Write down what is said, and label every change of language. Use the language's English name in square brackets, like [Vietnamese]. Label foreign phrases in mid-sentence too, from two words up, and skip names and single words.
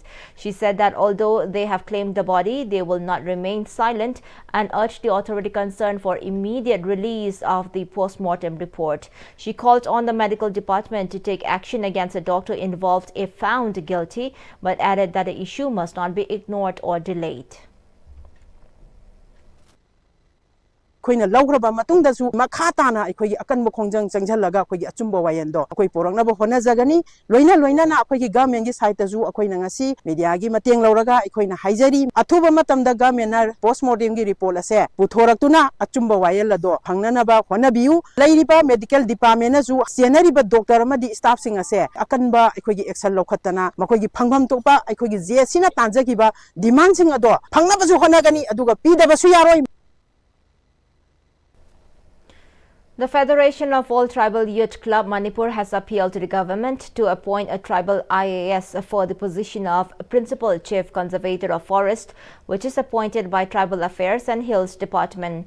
[English] She said that although they have claimed the body, they will not remain silent and urged the authority concerned for immediate release of the post-mortem report. She called on the medical department to take action against the doctor involved if found guilty, but added that the issue must not be ignored or delayed. [Manipuri] Koina laugraba matungdasu makhatana akhoi akanba khongjang changjalaga akhoi achumba wayendo akhoi porangnaba honajagani loina na akhoi government gi side tasu akhoi ngasi media gi mateng lauraga akhoi na haijari athuba matamda government na postmortem gi report ase puthoraktuna achumba wayel lado phangnanaba honabiu lairiba [English] medical department [Manipuri] na su senariba doctor amadi staff sing ase akanba akhoi gi action lokhatana makhoi gi phangpham topa akhoi gi jesina tanjagiba demand sing ado phangnabasu honagani aduga pidabasu yaroi. [English] The Federation of All Tribal Youth Club Manipur has appealed to the government to appoint a tribal IAS for the position of Principal Chief Conservator of Forest, which is appointed by Tribal Affairs and Hills Department.